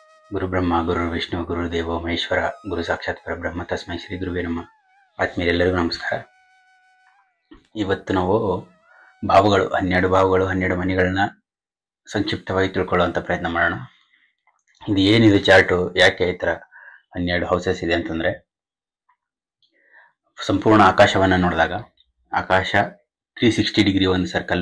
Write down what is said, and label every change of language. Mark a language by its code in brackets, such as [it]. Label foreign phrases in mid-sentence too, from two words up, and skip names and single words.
[sa] ಗುರು ಬ್ರಹ್ಮ ಗುರು ವಿಷ್ಣು ಗುರು ದೇವೋ ಮಹೇಶ್ವರ ಗುರು ಸಾಕ್ಷಾತ್ ಪರಬ್ರಹ್ಮ ತಸ್ಮೈ ಶ್ರೀ ಗುರುವೇ ನಮಃ. [kn] ಆತ್ಮೀಯರೆಲ್ಲರಿಗೂ ನಮಸ್ಕಾರ. ಇವತ್ತು ನಾವು ಭಾವಗಳು 12 ಮನೆಗಳನ್ನ ಸಂಕ್ಷಿಪ್ತವಾಗಿ ತಿಳ್ಕೊಳ್ಳುವಂಥ ಪ್ರಯತ್ನ ಮಾಡೋಣ. ಇದು ಏನಿದೆ ಚಾರ್ಟು, ಯಾಕೆ ಈ ಥರ 12 ಹೌಸಸ್ ಇದೆ ಅಂತಂದರೆ, ಸಂಪೂರ್ಣ ಆಕಾಶವನ್ನು ನೋಡಿದಾಗ ಆಕಾಶ 360 ಡಿಗ್ರಿ ಒಂದು ಸರ್ಕಲ್ಲು.